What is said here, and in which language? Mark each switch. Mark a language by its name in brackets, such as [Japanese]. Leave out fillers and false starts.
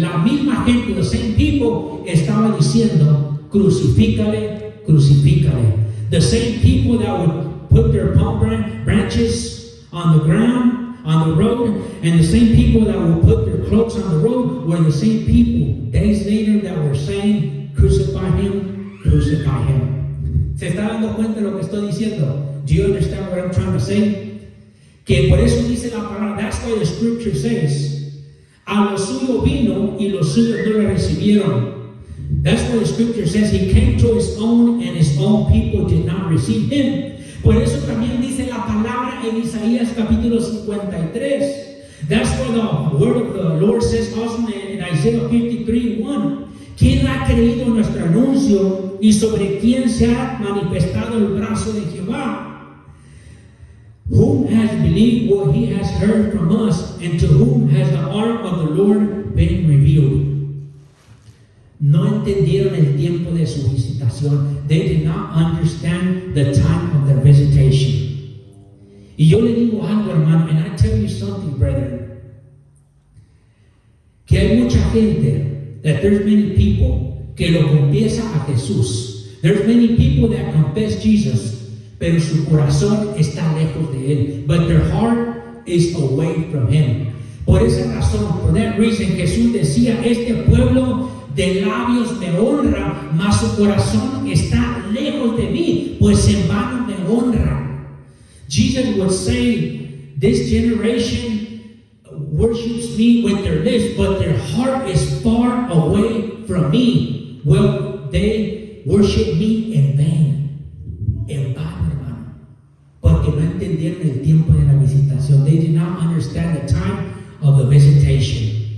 [Spanish] La misma gente, [English] the same people, [Spanish] estaba diciendo, crucifícale, crucifícale. [English] The same people that would put their palm branches on the ground, on the road, and the same people that would put their cloaks on the road were the same people days later that were saying, crucify him, crucify him. [Spanish] ¿Se está dando cuenta de lo que estoy diciendo? [English] Do you understand what I'm trying to say? [Spanish] Que por eso dice la palabra, [English] that's why the scripture says, [Spanish] a lo suyo vino y los suyos no le recibieron. [English] That's why the scripture says he came to his own and his own people did not receive him. [Spanish] Por eso también dice la palabra en Isaías capítulo 53. [English] That's why the word of the Lord says also in Isaiah 53:1. [Spanish] ¿Quién ha creído nuestro anuncio y sobre quién se ha manifestado el brazo de Jehová? [English] Whom has believed what he has heard from us, and to whom has the arm of the Lord been revealed? [Spanish] No entendieron el tiempo de su visitación. [English] They did not understand the time of their visitation. [Spanish] Y yo le digo algo, hermano, [English] and I tell you something, brethren, [Spanish] que hay mucha gente, [English] that there's many people [Spanish] que lo confiesa a Jesús. [English] There's many people that confess Jesus, [Spanish] pero su corazón está lejos de él. [English] But their heart is away from him. [Spanish] Por esa razón, [English] for that reason, [Spanish] Jesús decía, este pueblo de labios me honra, mas su corazón está lejos de mí, pues en vano me honra. [English] Jesus would say, this generation worships me with their lips, but their heart is far away from me. Well, they worship me en vain. [Spanish] En vano, hermano. Porque no entendieron el tiempo de la visitación. [English] They did not understand the time of the visitation.